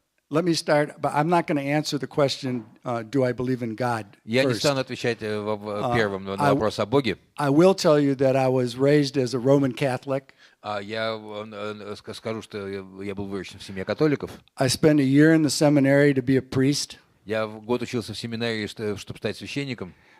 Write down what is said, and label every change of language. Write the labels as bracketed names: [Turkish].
[English] Let me start, but I'm not going to answer the question, do I believe in God [Russian] Я не [English] first. [Russian] стану отвечать первым на вопрос о Боге. [English] I will tell you that I was raised as a Roman Catholic. [Russian] Я скажу, что я был выращен в семье католиков. [English] I spent a year in the seminary to be a priest. [Russian] Я год учился в семинарии, чтобы стать священником.